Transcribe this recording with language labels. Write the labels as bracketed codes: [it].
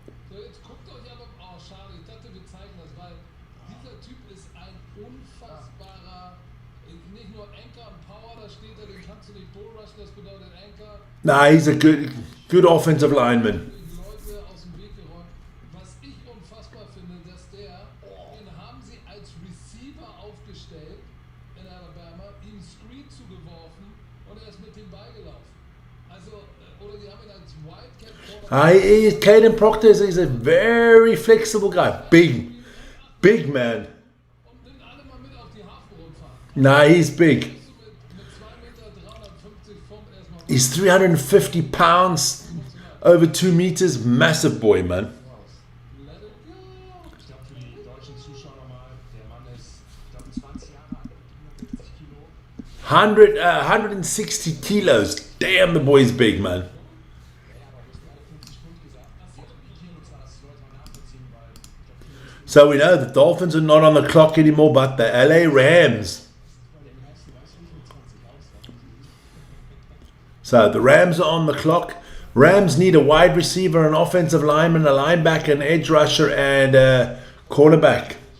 [de] So, jetzt guckt euch aber, oh schade, ich dachte wir zeigen das, weil dieser Typ ist ein unfassbarer, nicht nur Anchor und Power, da steht er, den kannst du nicht bullrushen, das bedeutet Anchor. [en] Nah, he's a good offensive lineman. [de] Die Leute aus dem Weg geräumt. Was ich unfassbar finde, dass den haben sie als Receiver aufgestellt in Alabama, ihm Screen zugeworfen und er ist mit dem Ball gelaufen. Also, oder die haben ihn als Wildcat. [en] Caden Proctor is a very flexible guy. Big man. [de] Und nimmt alle mal mit auf die Hafenrundfahrt. [en] Nah, he's big. [de] Mit 2 Meter 350 Pfund erstmal. [en] He's 350 pounds, over 2 meters. Massive boy, man. Let it go. [de] Ich glaube, für die deutschen Zuschauer nochmal, der Mann ist, ich glaube, 20 Jahre alt, 170 Kilo. [en] 160 kilos. Damn, the boy's big, man. [de] Ja, aber du hast gerade 50 Pfund gesagt. Das ist die Kilozahl, das sollte man nachvollziehen, weil ich glaube, [en] So we know the Dolphins are not on the clock anymore, but the LA Rams. So the Rams are on the clock. Rams need a wide receiver, an offensive lineman, a linebacker, an edge rusher, and a cornerback.